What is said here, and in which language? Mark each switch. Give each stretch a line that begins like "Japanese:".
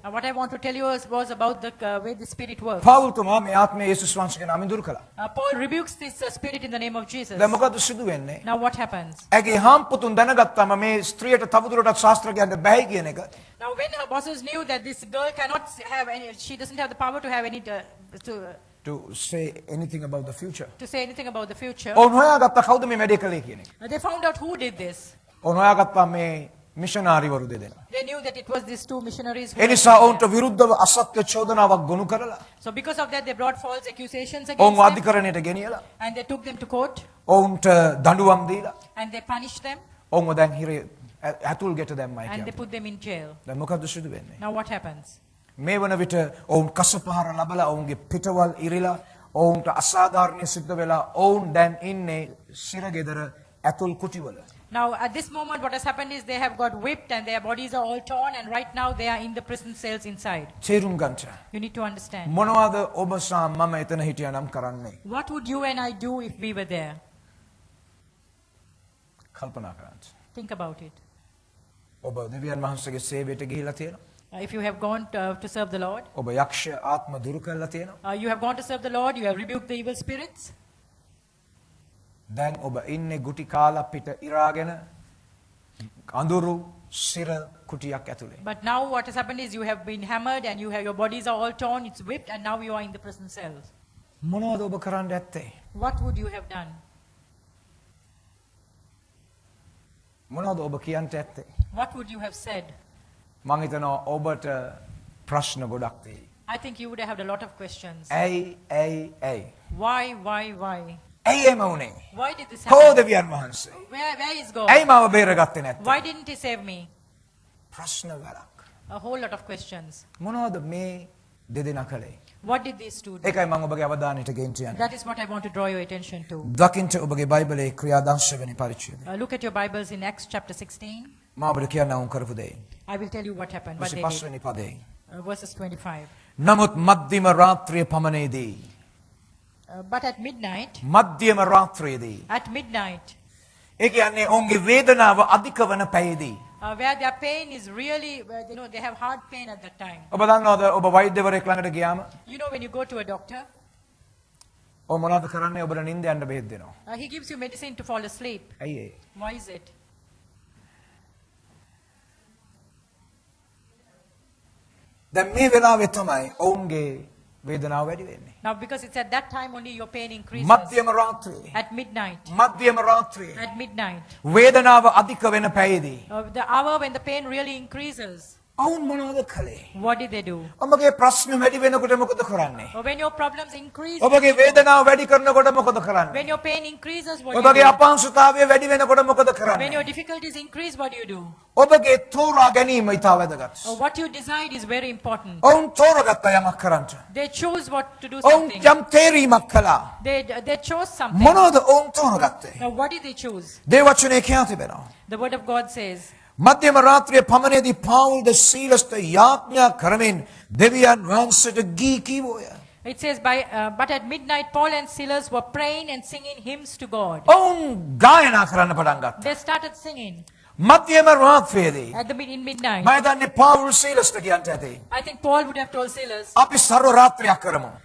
English: What I want to tell you was about the way the spirit works.
Sinhala: පවුල්තුමා මේ ආත්මය යේසුස් වහන්සේගේ නාමයෙන් දුරු කළා.
English: Paul rebukes this spirit in the name of Jesus.
Sinhala: දැන් මොකද සිදු වෙන්නේ?
English: Now what happens?
Sinhala: ඇගේ හාම්පුතුන් දැනගත්තම මේ ස්ත්‍රියට තවදුරටත් ශාස්ත්‍ර කියන්න බැහැ කියන එක.
English: Now when her bosses knew that this girl cannot have any, she doesn't have the power to have any, To say anything about the future. to say anything about the future,
Sinhala: ඔවුන් හොයාගත්ත කවුද මේ වැඩේ කළේ කියන එක.
English: they found out who did this.
Sinhala: ඔවුන් හොයාගත්තා මේ මිෂනාරිවරු දෙදෙනා.
English: They knew that it was these two missionaries. Who
Sinhala: A
English: were
Sinhala: නිසා
English: there.
Sinhala: ඔවුන්ට විරුද්ධව අසත්‍ය චෝදනාවක් ගොනු කරලා
English: So because of that, they brought false accusations
Sinhala: ඔවුන්
English: against them,
Sinhala: අධිකරණයට ගෙනියලා
English: and they took them to court,
Sinhala: ඔවුන්ට දඬුවම් දීලා
English: and they punished them,
Sinhala: ඔවුන්ව දැන් හිරේ ඇතුල් ගෙට දැම්මයි
English: and they
Sinhala: කියන්නේ.
English: put them in jail.
Sinhala: දැන් මොකද සිදු වෙන්නේ?
English: Now what happens?
Sinhala: මේ වන විට ඔවුන් කසපහර ලබලා ඔවුන්ගේ පිටවල් ඉරිලා ඔවුන්ට අසාධාරණ සිද්ධ වෙලා ඔවුන් දැන් ඉන්නේ සිරගෙදර ඇතුල් කුටිවල.
English: Now, at this moment, what has happened is they have got whipped and their bodies are all torn, and right now they are in the prison cells inside.
Sinhala: තේරුම් ගන්නට.
English: You need to understand.
Sinhala: මොනවද ඔබ සහ මම එතන හිටියානම් කරන්නේ?
English: What would you and I do if we were there?
Sinhala: කල්පනා කරන්න.
English: Think about it.
Sinhala: ඔබ දෙවියන් වහන්සේගේ සේවයට ගිහිලා තියෙනවා.
English: If you have gone to serve the Lord,
Sinhala: ඔබ යක්ෂ ආත්ම දුරු කරලා තියෙනවා.
English: you have gone to serve the Lord, you have rebuked the evil spirits.
Sinhala: දැන් ඔබ ඉන්නේ ගුටි කාලා පිට ඉරාගෙන අඳුරු සිර කුටියක් ඇතුලේ.
English: But now what has happened is you have been hammered and your bodies are all torn, it's whipped, and now you are in the prison cells.
Sinhala: මොනවද ඔබ කරන්න ඇත්තේ?
English: What would you have done?
Sinhala: මොනවද ඔබ කියන්න ඇත්තේ?
English: What would you have said?
Sinhala: මං හිතනවා ඔබට ප්‍රශ්න ගොඩක් තියෙයි.
English: I think you would have had a lot of questions.
Sinhala: ඇයි?
English: Why?
Sinhala: ඇයි එම වුනේ?
English: Why did this
Sinhala: කෝ
English: happen?
Sinhala: දෙවියන් වහන්සේ?
English: Where is God?
Sinhala: ඇයි මාව බේරගත්තේ නැත්තේ?
English: Why didn't he save me?
Sinhala: ප්‍රශ්න වලක්.
English: A whole lot of questions.
Sinhala: මොනවද මේ දෙදෙනා කළේ?
English: What did these two do?
Sinhala: ඒකයි මම ඔබගේ අවධානයට ගෙන්න යන්නේ.
English: That is what I want to draw your attention to.
Sinhala: දකින්ට ඔබගේ බයිබලයේ ක්‍රියාදාංශ වෙනි පරිච්ඡේදය.
English: Look at your Bibles in Acts chapter 16.
Sinhala: මම ඔබට කියන්න උන් කරපු දේ.
English: I will tell you what happened. What they did.
Sinhala: වෙනි පදේ.
English: Verses 25.
Sinhala: නමුත් මධ්‍යම රාත්‍රියේ පමණේදී
English: But at midnight,
Sinhala: මධ්‍යම රාත්‍රියේදී
English: at midnight,
Sinhala: ඒ කියන්නේ ඔවුන්ගේ වේදනාව අධික වන පැයේදී
English: where their pain is really, they have hard pain at that time.
Sinhala: ඔබ දන්නවද ඔබ වෛද්‍යවරයෙක් ළඟට ගියාම
English: You know, when you go to a doctor,
Sinhala: ඔය මොනවද කරන්නේ ඔබට නිින්ද යන්න බෙහෙත් දෙනවා.
English: he gives you medicine to fall asleep.
Sinhala: ඇයි ඒ?
English: Why is it?
Sinhala: දැන් මේ වෙලාවේ තමයි ඔවුන්ගේ වේදනාව වැඩි වෙන්නේ.
English: Now, because it's at that time only your pain increases.
Sinhala: මධ්‍යම රාත්‍රියේ
English: At midnight.
Sinhala: මධ්‍යම රාත්‍රියේ
English: At midnight.
Sinhala: වේදනාව අධික වෙන පැයේදී
English: The hour when the pain really increases.
Sinhala: ඔවුන් මොනවද කළේ?
English: What did they do?
Sinhala: ඔබගේ ප්‍රශ්න වැඩි වෙනකොට මොකද කරන්නේ?
English: When your problems increase,
Sinhala: ඔබගේ වේදනාව වැඩි කරනකොට මොකද කරන්නේ?
English: when your pain increases, what do you
Sinhala: ඔබගේ
English: do?
Sinhala: අපහසුතාවය වැඩි වෙනකොට මොකද
English: When
Sinhala: කරන්නේ?
English: your difficulties increase, what do you do?
Sinhala: ඔබගේ තෝරා ගැනීම ඉතා වැදගත්.
English: What you decide is very important.
Sinhala: ඔවුන් තෝරගත්ත යමක් කරන්න.
English: They chose what to do
Sinhala: ඔවුන්
English: something.
Sinhala: යම් තේරීමක් කළා.
English: They chose something.
Sinhala: මොනවද ඔවුන් තෝරගත්තේ?
English: Now, what did they choose?
Sinhala: දේවචනේ කියා තිබෙනවා.
English: The word of God says,
Sinhala: මධ්‍යම රාත්‍රියේ පමණේදී පාවුල්ද සීලස්ට යාඥා කරමින් දෙවියන් වහන්සේට ගී කීවෝය.
English: it says, but at midnight, Paul and Silas were praying and singing hymns to God.
Sinhala: ඔවුන් ගායනා කරන්න පටන් ගත්තා.
English: They started singing
Sinhala: මධ්‍යම රාත්‍රියේදී
English: in midnight.
Sinhala: මම දන්නේ පාවුල් සීලස්ට කියන්ට ඇති.
English: I think Paul would have told Silas,
Sinhala: අපි සර්ව රාත්‍රියක් කරමු.